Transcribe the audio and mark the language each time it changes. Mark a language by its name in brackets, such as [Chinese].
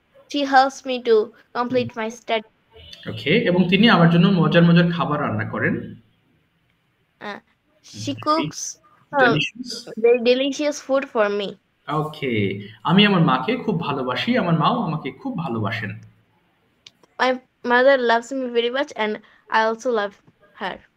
[English] she helps me to complete my study. Okay. [Bangla] এবং তিনি আমার জন্য মজার মজার খাবার রান্না করেন। [English] She cooks Delicious. very delicious food for me. Okay. [Bangla] আমি আমার মাকে খুব ভালোবাসি, আমার মাও আমাকে খুব ভালোবাসেন। [English] My mother loves me very much, and I also love her.